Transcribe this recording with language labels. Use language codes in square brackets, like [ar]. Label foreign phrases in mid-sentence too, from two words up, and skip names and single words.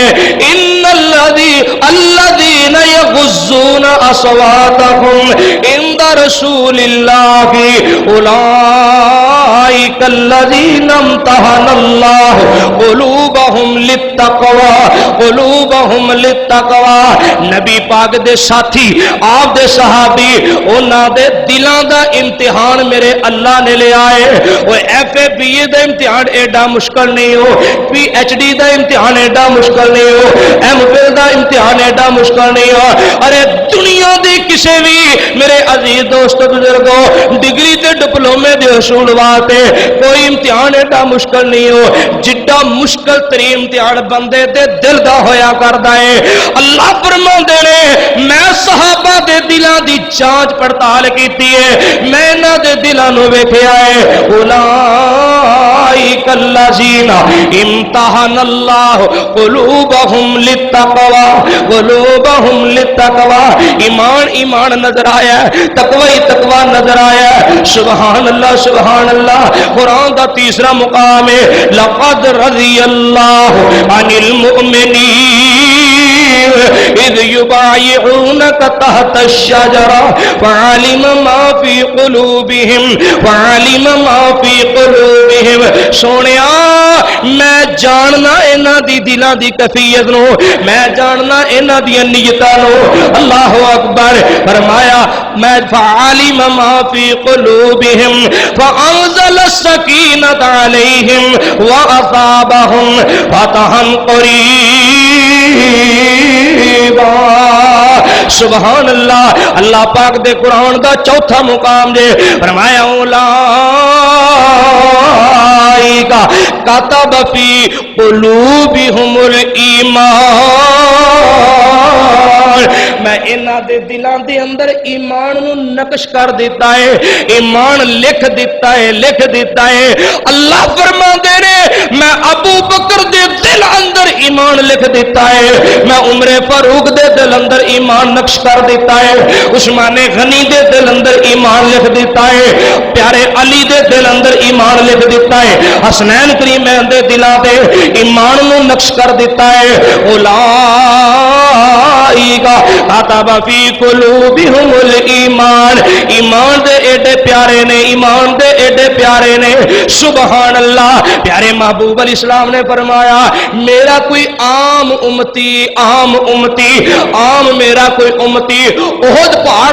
[ar] ان الذین یغضون اصواتهم عند رسول اللہ اولئک الذین امتحن اللہ قلوبهم للتقوی۔ [pa] نبی پاک دے ساتھی آپ دے صحابی انہاں دے دلاں دا امتحان میرے اللہ نے لے آئے۔ وہ FA/BA دا امتحان ایڈا مشکل نہیں ہو، PhD دا امتحان ایڈا مشکل نہیں ہو، MPhil دا امتحان ایڈا مشکل نہیں ہو۔ ارے دنیا دی کسے بھی میرے عزیز دوست بزرگوں ڈگری تے ڈپلومے دے حصول واسطے کوئی امتحان ایڈا مشکل نہیں ہو جڈا مشکل ترین امتحان بندے دے دل دا ہویا کردا ہے۔ اللہ فرماندے نے میں صحابہ دے دلاں دی جانچ پڑتال کیتی ہے، میں انہاں دے دلاں نو ویکھیا ہے۔ [ar] اولئک الذین امتحن اللہ قلوبهم للتقوی۔ [pa] ایمان نظر آیا ہے، تقوی نظر آیا ہے۔ [ar] سبحان اللہ سبحان اللہ۔ [pa] قرآن دا تیسرا مقام ہے [ar] لقد رضی اللہ عن المؤمنین اذ یبایعونک تحت الشجرہ فعلم ما فی قلوبہم [pa] سونیا میں جاننا انہاں دی دلاں دی کیفیت نو، میں جاننا انہاں دی نیتاں نو۔ [ar] اللہ اکبر۔ [pa] فرمایا میں [ar] فعلم ما فی قلوبہم فانزل السکینۃ علیہم واصابہم فتحا قریبا۔ سبحان اللہ۔ [pa] اللہ پاک دے قرآن دا چوتھا مقام دے فرمایا [ar] اولئک کتب فی قلوبہم الایمان۔ [pa] میں انہاں دے دلاں دے اندر ایمان نو نقش کر دیتا ہے، ایمان لکھ دیتا ہے۔ اللہ فرماندے نے میں ابو بکر دے دل اندر ایمان لکھ دیتا ہے، میں عمر فاروق دے دل اندر ایمان نقش کر دیتا ہے، عثمان غنی دے دل اندر ایمان لکھ دیتا ہے، پیارے علی دے دل اندر ایمان لکھ دیتا ہے، حسنین کریمین دے دلاں تے ایمان نو نقش کر دیتا ہے۔ [ar] اولئک اولئک کتب فی قلوبہم الایمان، [pa] ایمان دے ایڈے پیارے نے، ایمان دے ایڈے پیارے نے، [ar] سبحان اللہ۔ [pa] پیارے محبوب [ar] علیہ السلام [pa] نے فرمایا میرا کوئی عام امتی، عام امتی، عام میرا کوئی امتی احد پہاڑ